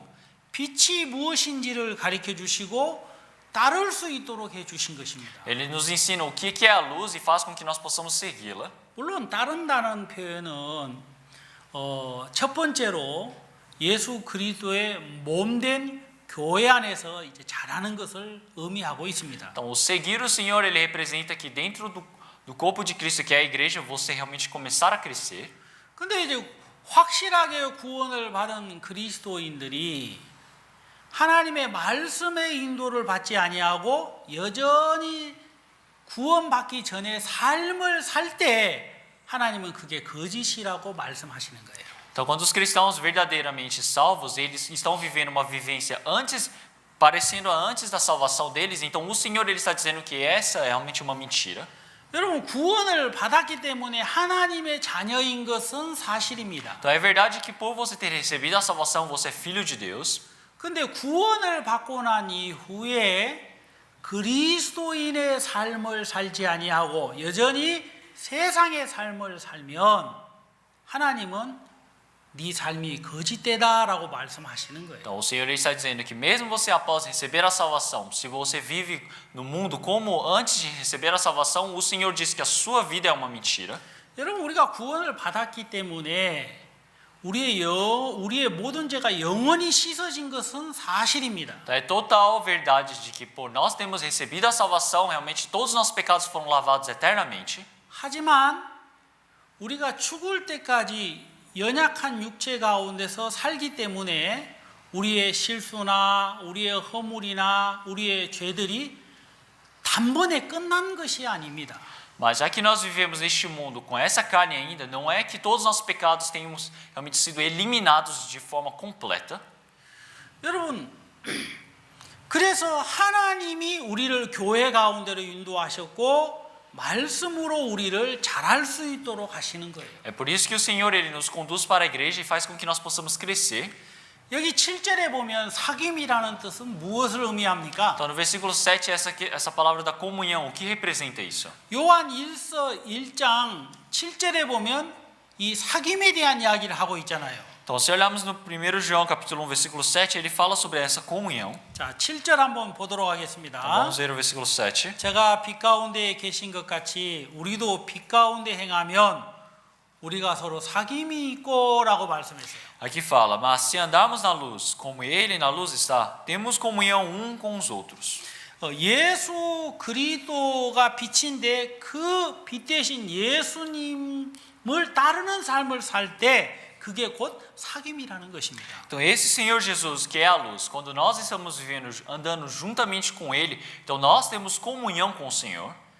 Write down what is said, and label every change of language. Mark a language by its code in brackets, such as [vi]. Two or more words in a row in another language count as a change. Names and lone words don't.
[ko] 빛이 무엇인지를 가르쳐 주시고 따를 수 있도록 해주신 것입니다. [pt] Ele nos ensina o que é a luz e faz com que nós possamos segui-la. [ko] 물론 따른다는 표현은 첫 번째로 예수 그리스도의 몸된 교회 안에서 이제 자라는 것을 의미하고 있습니다. [pt] Então, o seguir o Senhor, ele representa que dentro do corpo de Cristo, que é a igreja, você realmente começar a crescer. [ko] 근데 이제 확실하게 구원을 받은 그리스도인들이 하나님의 말씀의 인도를 받지 아니하고 여전히 구원받기 전에 삶을 살 때 하나님은 그게 거짓이라고 말씀하시는 거예요. [pt] Então, quando os cristãos verdadeiramente salvos, eles estão vivendo uma vivência antes, parecendo antes da salvação deles, então o Senhor ele está dizendo que essa é realmente uma mentira. [ko] 여러분 구원을 받았기 때문에 하나님의 자녀인 것은 사실입니다. [pt] Então, é verdade que por você ter recebido a salvação, você é filho de Deus. [ko] 근데 구원을 받고 난 이후에 그리스도인의 삶을 살지 아니하고 여전히 세상의 삶을 살면 하나님은 네 삶이 거짓되다라고 말씀하시는 거예요. [pt] Então, o Senhor ele está dizendo que mesmo você após receber a salvação, se você vive no mundo como antes de receber a salvação, o Senhor diz que a sua vida é uma mentira. [ko] 여러분 우리가 구원을 받았기 때문에 우리의 모든 죄가 영원히 씻어진 것은 사실입니다. [pt] Então, é total verdade de que por nós termos recebido a salvação, realmente todos os nossos pecados foram lavados eternamente. [ko] 하지만 우리가 죽을 때까지 연약한 육체 가운데서 살기 때문에 우리의 실수나 우리의 허물이나 우리의 죄들이 단번에 끝난 것이 아닙니다. [pt] Mas já que nós vivemos neste mundo com essa carne ainda, não é que todos os nossos pecados tenham realmente sido eliminados de forma completa. [ko] 여러분, 그래서 하나님이 우리를 교회 가운데로 인도하셨고 말씀으로 우리를 잘할 수 있도록 하시는 거예요. [pt] É por isso que o Senhor ele nos conduz para a igreja e faz com que nós possamos crescer. [ko] 여기 7절에 보면 사귐이라는 뜻은 무엇을 의미합니까? [pt] Então no versículo 7 essa palavra da comunhão, o que representa isso? [ko] 요한 1서 1장 7절에 보면 이 사귐에 대한 이야기를 하고 있잖아요. [pt] Então se olharmos no 1 João capítulo 1 versículo 7, ele fala sobre essa comunhão. [ko] 자, 7절 한번 보도록 하겠습니다. [pt] Então, vamos ver o versículo 7. [ko] 제가 빛 가운데 계신 것 같이 우리도 빛 가운데 행하면 우리가 서로 사귐이 있고라고 말씀했어요. [pt] Aqui fala, mas se andarmos na luz, como ele na luz está, temos comunhão com os outros. [ko] 예수 그리스도가 빛인데 그 빛 대신 예수님을 따르는 삶을 살 때 그게 곧 사귐이라는 것입니다. [pt] Então esse Senhor Jesus que é a luz, quando nós estamos vivendo, andando juntamente com ele, então nós temos comunhão com o Senhor.